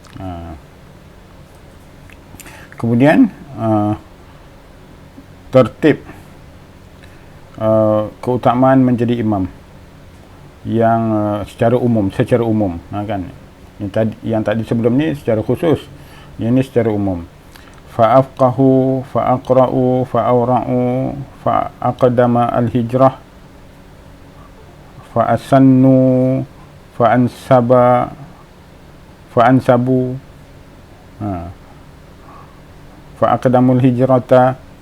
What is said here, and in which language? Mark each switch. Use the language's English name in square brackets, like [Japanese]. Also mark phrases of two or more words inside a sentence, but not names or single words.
[Malay] Kemudian tertib keutamaan menjadi imam yang secara umum, kan. Yang tadi sebelum ni secara khusus, yang ni secara umum. [Arabic] فالأفقه فالأقرأ فالأورع فالأقدم الهجرة فالأسن فالأنسب فالأقدم هجرة